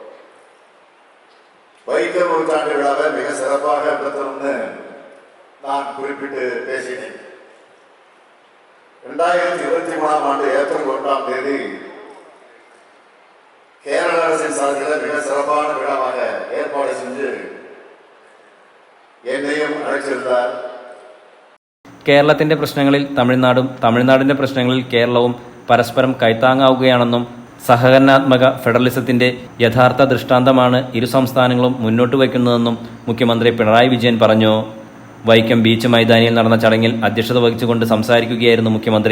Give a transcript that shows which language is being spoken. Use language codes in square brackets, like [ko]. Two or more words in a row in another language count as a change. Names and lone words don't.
[ta] வைக்கம் நூற்றாண்டு விழாவை மிக சிறப்பாக நடத்தணும்னு நான் குறிப்பிட்டு பேசினேன். 2023ஆம் ஆண்டு ஏப்ரல் 1ஆம் தேதி கேரள அரசின் சார்பில் மிக சிறப்பான விழாவாக ஏற்பாடு செஞ்சு என்னையும் அழைச்சிருந்தார். [ml] കേരളത്തിന്റെ പ്രശ്നങ്ങളിൽ തമിഴ്നാടും തമിഴ്നാടിന്റെ പ്രശ്നങ്ങളിൽ കേരളവും പരസ്പരം കൈത്താങ്ങാവുകയാണെന്നും സഹകരണാത്മക ഫെഡറലിസത്തിന്റെ യഥാർത്ഥ ദൃഷ്ടാന്തമാണ് ഇരു സംസ്ഥാനങ്ങളും മുന്നോട്ട് വയ്ക്കുന്നതെന്നും മുഖ്യമന്ത്രി പിണറായി വിജയൻ പറഞ്ഞു. വൈക്കം ബീച്ച് മൈതാനിയിൽ നടന്ന ചടങ്ങിൽ അധ്യക്ഷത വഹിച്ചുകൊണ്ട് സംസാരിക്കുകയായിരുന്നു മുഖ്യമന്ത്രി.